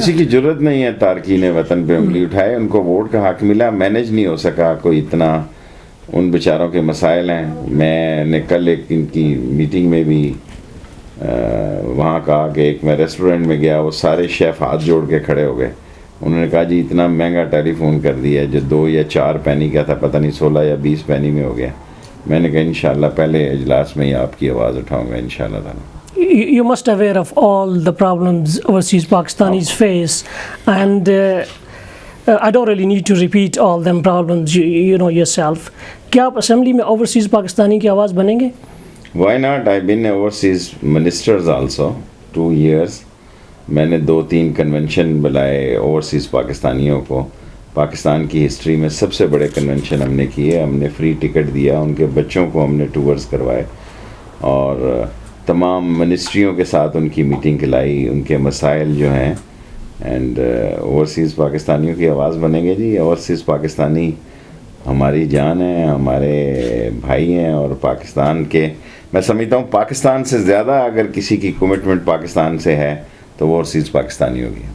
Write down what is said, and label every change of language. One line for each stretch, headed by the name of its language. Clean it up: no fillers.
Urdu: کسی کی ضرورت نہیں ہے تارکین وطن پہ انگلی اٹھائے، ان کو ووٹ کا حق ملا، مینیج نہیں ہو سکا کوئی، اتنا ان بیچاروں کے مسائل ہیں۔ میں نے کل ایک ان کی میٹنگ میں بھی وہاں کہا کہ میں ریسٹورنٹ میں گیا، وہ سارے شیف ہاتھ جوڑ کے کھڑے ہو گئے، انہوں نے کہا جی اتنا مہنگا ٹیلی فون کر دیا، جو 2 یا 4 پینی کا تھا، پتہ نہیں 16 یا 20 پینی میں ہو گیا۔ میں نے کہا انشاءاللہ پہلے اجلاس میں ہی آپ کی آواز اٹھاؤں گا انشاءاللہ تعالیٰ۔
English: You must aware of all the problems overseas Pakistanis face, and I don't really need to repeat all them problems, you know yourself.
Urdu: کیا آپ اسمبلی میں اوورسیز پاکستانی کی آواز بنیں گے؟
English: Why not? I've been overseas ministers also 2 years.
Urdu: میں نے 2-3 convention بلائے اوورسیز پاکستانیوں کو، پاکستان کی ہسٹری میں سب سے بڑے کنونشن ہم نے کیے، ہم نے فری ٹکٹ دیا، ان کے بچوں کو ہم نے ٹورز کروائے، اور تمام منسٹریوں کے ساتھ ان کی میٹنگ کھلائی، ان کے مسائل جو ہیں،
English: and
Urdu: اوورسیز پاکستانیوں کی آواز بنیں گے جی۔ اوورسیز پاکستانی ہماری جان ہیں، ہمارے بھائی ہیں، اور پاکستان کے، میں سمجھتا ہوں پاکستان سے زیادہ اگر کسی کی کمٹمنٹ پاکستان سے ہے تو وہ اوورسیز پاکستانی ہوگی۔